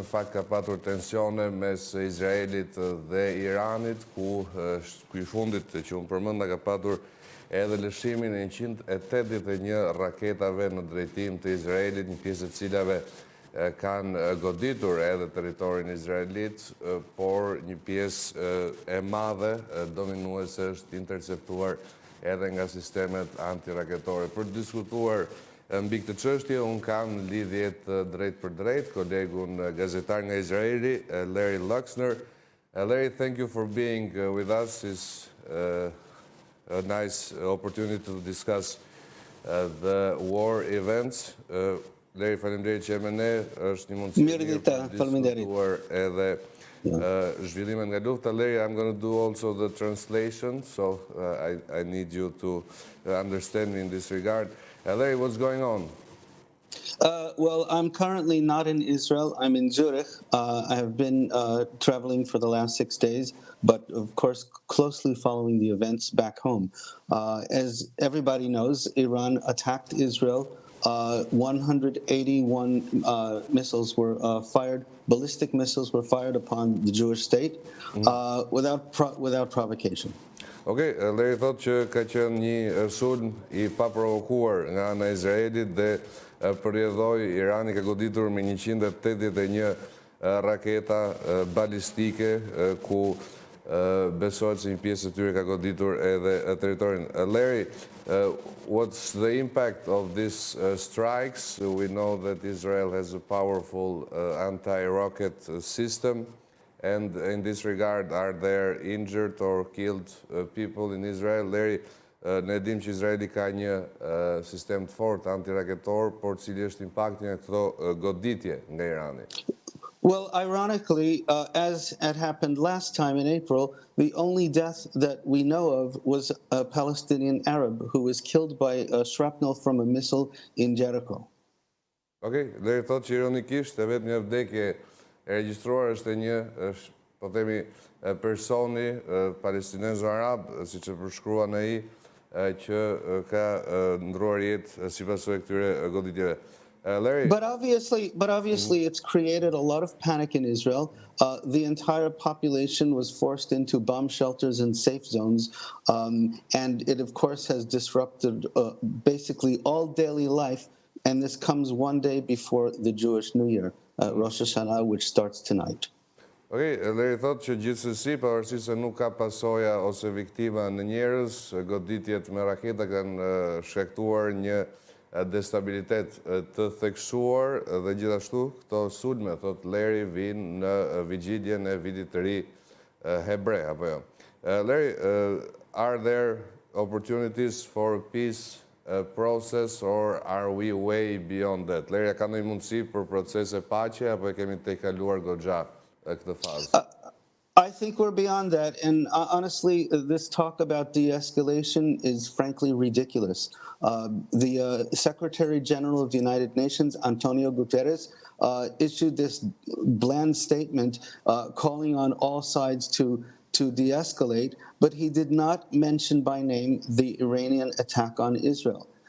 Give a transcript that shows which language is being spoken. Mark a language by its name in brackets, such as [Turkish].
[Albanian] Në fakt ka patur tensione mes Izraelit dhe Iranit, ku ky fundit që unë përmenda ka patur edhe lëshimin e 181 raketave në drejtim të Izraelit, një pjesë e cilave kanë goditur edhe territorin izraelit, por një pjesë e madhe dominuese është interceptuar edhe nga sistemet antiraketore. Për të diskutuar mbi këtë çështje, unë kam lidhjet drejt për drejt kolegun gazetar nga Izraeli, Luxner. [English] Larry, thank you for being with us. It's a nice opportunity to discuss the war events. [Albanian] Larry, faleminderit që jemi ne, është një mundësi mirë për diskutuar edhe zhvillimet nga lufta. [English] Larry, I'm going to do also the translation, so I need you to understand me in this regard. Larry, what's going on? Well, I'm currently not in Israel. I'm in Zurich. I have been traveling for the last 6 days, but of course closely following the events back home. As everybody knows, Iran attacked Israel. 181 missiles were fired, ballistic missiles were fired upon the Jewish state without provocation. [Albanian] Okay, Larry thotë që ka qenë një sulm I paprovokuar nga ana e Izraelit dhe përjedhoi Irani ka goditur me 181 raketa balistike ku besohet se një pjesë e tyre ka goditur edhe territorin. [English] Larry, what's the impact of these strikes? We know that Israel has a powerful anti-rocket system, and in this regard, are there injured or killed people in Israel? [Albanian] Larry, ne dim që Izraeli ka një sistem të fortë antiraketor, por cili është impakti nga këto goditje nga Irani? [English] Well, ironically, as had happened last time in April, the only death that we know of was a Palestinian Arab who was killed by a shrapnel from a missile in Jericho. [Albanian] Okay, Larry thotë që ironikisht e vetëm një vdekje e regjistruar është po themi personi palestinez-arab, siç e përshkruan ai, që ka ndruar jetë si pasojë këtyre goditjeve. Larry. [English] But obviously, it's created a lot of panic in Israel. The entire population was forced into bomb shelters and safe zones, and it, of course, has disrupted basically all daily life. And this comes one day before the Jewish New Year, Rosh Hashanah, which starts tonight. [Albanian] Okay, Larry thotë që gjithsesi, pavarësisht se nuk ka pasoja ose viktima në njerëz, goditjet me raketa kanë shkaktuar një destabilitet të theksuar dhe gjithashtu këto sulme, thot Larry, vinë në vigjiljen e vitit të ri hebre, apo jo. [English] Larry, are there opportunities for peace process or are we way beyond that? [Albanian] Larry, ka ndonjë mundësi për procese paqe apo e kemi tejkaluar goxha këtë fazë? [English] I think we're beyond that, and honestly, this talk about de-escalation is frankly ridiculous. The Secretary General of the United Nations, Antonio Guterres, issued this bland statement calling on all sides to de-escalate, but he did not mention by name the Iranian attack on Israel.